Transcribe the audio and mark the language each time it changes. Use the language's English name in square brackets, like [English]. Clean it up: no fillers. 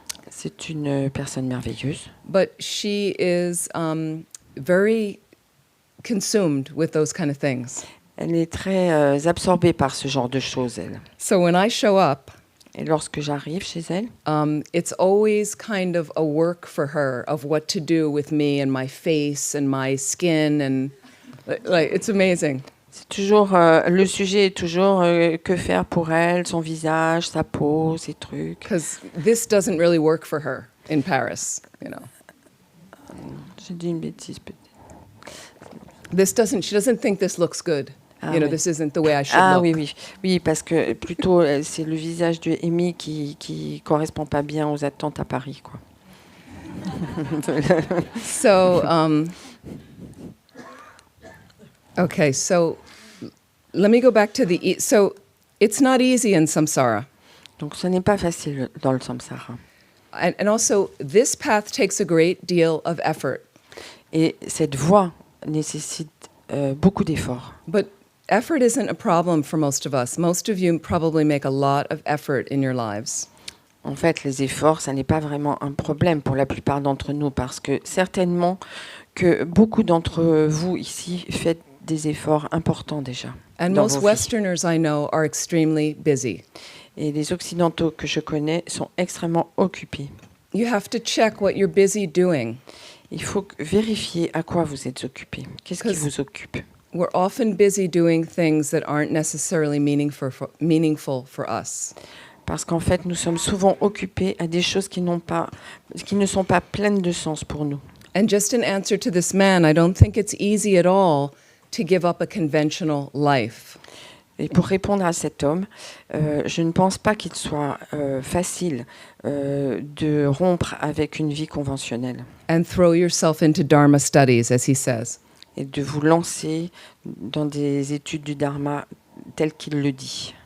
[French] C'est une personne merveilleuse. [English] But she is very consumed with those kind of things. [French] Elle est très absorbée par ce genre de choses, elle. [English] So when I show up, [French] Et lorsque j'arrive chez elle, [English] it's always kind of a work for her of what to do with me and my face and my skin, and like it's amazing. [French] c'est toujours le sujet est toujours que faire pour elle, son visage, sa peau, ses trucs. [English] Because this doesn't really work for her in Paris, [French] J'ai dit une bêtise peut-être. [English] She doesn't think this looks good. [French] Oui. [English] This isn't the way I should Ah look. [French] oui, parce que plutôt c'est le visage de Amy qui correspond pas bien aux attentes à Paris, quoi. [English] So, okay, so let me go back to so it's not easy in samsara. [French] Donc ce n'est pas facile dans le samsara. [English] And also, this path takes a great deal of effort. [French] Et cette voie nécessite beaucoup d'efforts. [English] But effort isn't a problem for most of us. Most of you probably make a lot of effort in your lives. [French] En fait, les efforts, ça n'est pas vraiment un problème pour la plupart d'entre nous, parce que certainement que beaucoup d'entre vous ici faites des efforts importants déjà. [English] And [French] dans [English] most [French] vos vies. [English] Westerners I know are extremely busy. [French] Et les Occidentaux que je connais sont extrêmement occupés. [English] You have to check what you're busy doing. [French] Il faut vérifier à quoi vous êtes occupé. Qu'est-ce qui vous occupe? [English] We're often busy doing things that aren't necessarily meaningful for us. [French] Parce qu'en fait, nous sommes souvent occupés à des choses qui ne sont pas pleines de sens pour nous. [English] And just in answer to this man, I don't think it's easy at all to give up a conventional life. [French] Et pour répondre à cet homme, je ne pense pas qu'il soit facile de rompre avec une vie conventionnelle [English] and throw yourself into Dharma studies, as he says. [French] et de vous lancer dans des études du Dharma tel qu'il le dit.